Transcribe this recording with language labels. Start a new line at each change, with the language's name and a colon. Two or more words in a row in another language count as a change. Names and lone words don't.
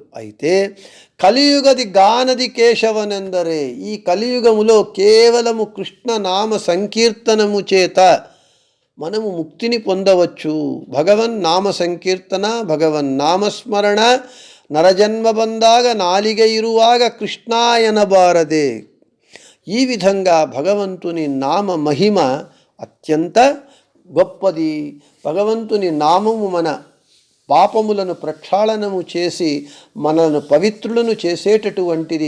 Telugu: అయితే
Kannada: ಕಲಿಯುಗದಿ ಗಾನದಿ ಕೇಶವನಂದರೆ,
Telugu: ఈ కలియుగములో కేవలము కృష్ణనామ సంకీర్తనము చేత మనము ముక్తిని పొందవచ్చు. భగవన్నామ సంకీర్తన, భగవన్నామస్మరణ
Kannada: ನರಜನ್ಮ ಬಂದಾಗ ನಾಲಿಗೆ ಇರುವಾಗ ಕೃಷ್ಣಾಯನ ಬಾರದೆ.
Telugu: ఈ విధంగా భగవంతుని నామ మహిమ అత్యంత గొప్పది. భగవంతుని నామము మన పాపములను ప్రక్షాళనము చేసి మనను పవిత్రులను చేసేటటువంటిది.